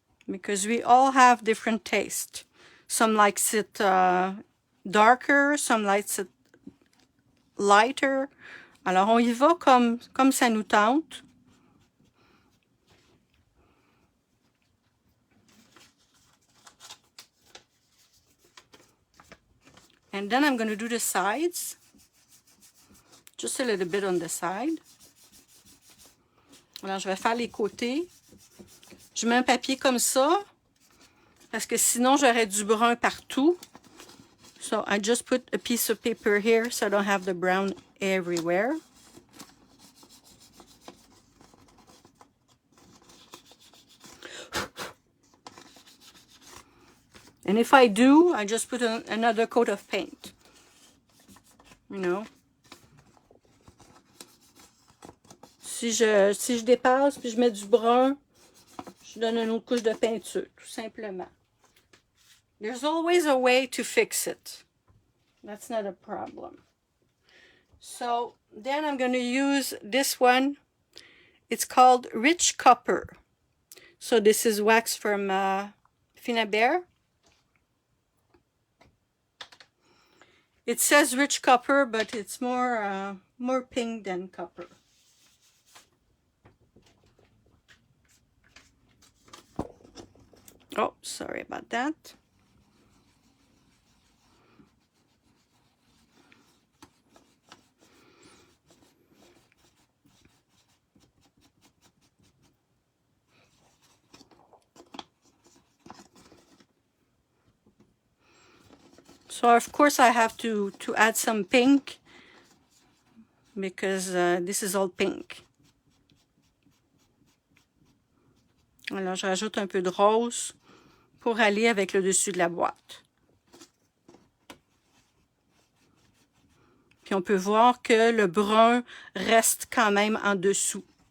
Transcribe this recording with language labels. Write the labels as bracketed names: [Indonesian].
[English] Because we all have different taste. Some likes it darker, some likes it lighter. [French] Alors on y va comme ça nous tente. [English] And then I'm going to do the sides. Just a little bit on the side. [French] Alors, je vais faire les côtés. Je mets un papier comme ça, parce que sinon, j'aurais du brun partout. [English] So, I just put a piece of paper here, so I don't have the brown everywhere. And if I do, I just put another coat of paint. You know. [French] Si je dépasse, puis je mets du brun, je donne une autre couche de peinture, tout simplement. [English] There's always a way to fix it. That's not a problem. So then I'm going to use this one. It's called Rich Copper. So this is wax from Finabert. It says rich copper, but it's more pink than copper. Oh, sorry about that. So of course I have to add some pink because this is all pink. [French] Alors je rajoute un peu de rose pour aller avec le dessus de la boîte. Puis on peut voir que le brun reste quand même en dessous.